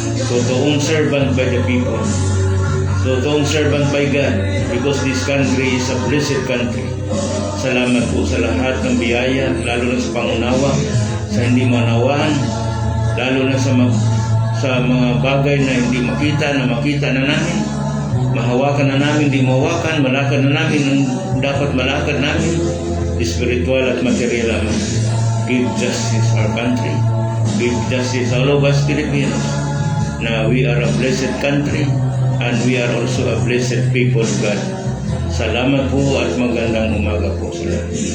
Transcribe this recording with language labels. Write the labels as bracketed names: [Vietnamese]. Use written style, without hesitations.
[Filipino] Totoong [English] servant by the people, [Filipino] totoong [English] servant by God, because this country is a blessed country. [Filipino] Salamat po sa lahat ng biyaya, lalo na sa pangunawa, sa hindi manawaan, lalo na sa mga bagay na hindi makita na namin, mahawakan na namin, hindi mahawakan, malakad na namin ang dapat malakad namin, spiritual at material. [English] Give justice our country, give justice all of us Filipinos. Now we are a blessed country and we are also a blessed people of God. [Filipino] Salamat po at magandang umaga po sa lahat.